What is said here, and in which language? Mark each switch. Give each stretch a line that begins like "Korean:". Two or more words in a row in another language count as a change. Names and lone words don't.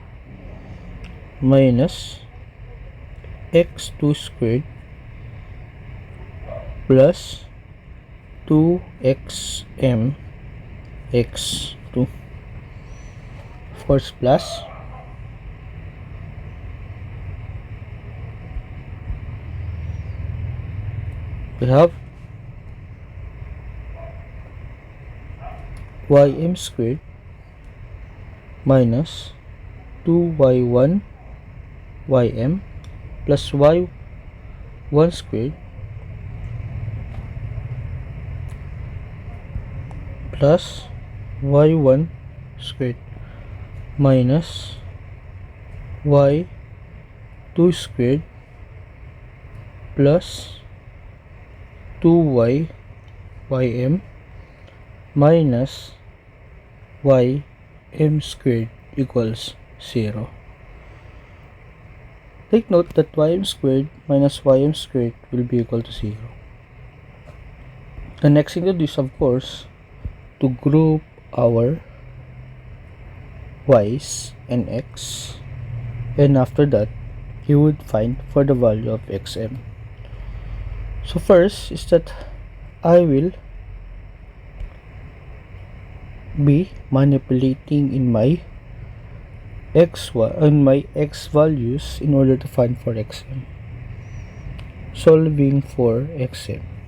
English: minus x2 squared plus 2xm x2, of course, plus we have ym squared minus 2y1 ym plus y1 squared plus y1 squared minus y2 squared plus 2y ym minus ym squared equals 0. Take note that ym squared minus ym squared will be equal to 0. The next thing to do is, of course, to group our y's and x, and after that you would find for the value of xm. So first is that I will be manipulating in my x values in order to find for xm, solving for xm.